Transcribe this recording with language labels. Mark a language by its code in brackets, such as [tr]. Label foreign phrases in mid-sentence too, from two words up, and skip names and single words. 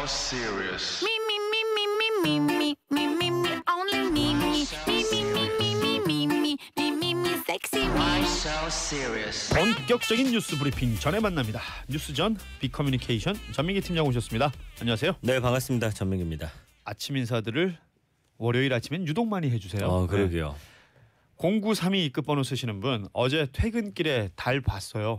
[en] serious? Me, me, me, me, me, me, me, me, me, me, only me, me, me, me, me, me, me, me, me, me, me, me, sexy Why me. so serious? [ko] 본격적인 뉴스 브리핑 전에 만납니다. 뉴스전 빅커뮤니케이션 전민기 팀장 오셨습니다. 안녕하세요. 네, 반갑습니다. 전민기입니다. 아침 인사들을 월요일 아침엔 유독 많이 해주세요. 그러게요. 0932 끝번호 쓰시는 분 어제 퇴근길에 달 봤어요.